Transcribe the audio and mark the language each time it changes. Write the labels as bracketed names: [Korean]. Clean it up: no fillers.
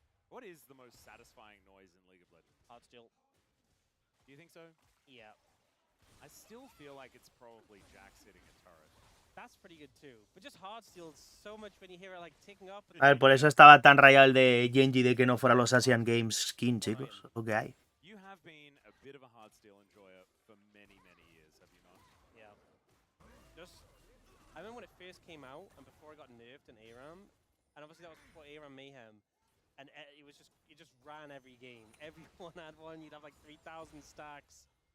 [English] What is the most satisfying noise in League of Legends? Heartsteel. Do you think so? Yeah. I still feel like it's probably Jax hitting a turret. That's pretty good too. But just Heartsteel so much when you hear it like ticking up. [Spanish] A ver, por eso estaba tan rayado el de Gen.G de que no fuera los Asian Games skin, chicos. Lo que hay. [English] You have been a bit of a Heartsteel enjoyer for many, many years, have you not? Yeah. I remember when it first came out and before it got nerfed in ARAM, and obviously that was before ARAM Mayhem. And it was just, you just ran every game. Everyone had one, you'd have like 3,000 stacks.